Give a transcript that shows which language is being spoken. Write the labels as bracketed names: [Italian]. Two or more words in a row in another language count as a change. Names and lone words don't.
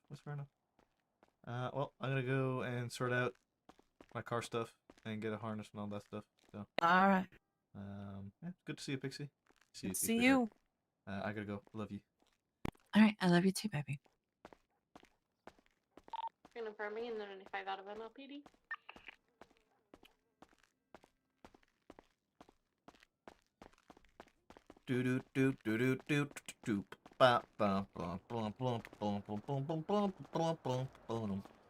[English] Well, I'm gonna go and sort out my car stuff and get a harness and all that stuff. So. All right. Yeah, good to see you, Pixie. See you. I gotta go. Love you. All right, I love you too, baby. Confirm me and then if I got of MLPD. Do do do do do do do. Ba ba ba ba ba ba ba ba ba ba ba ba ba.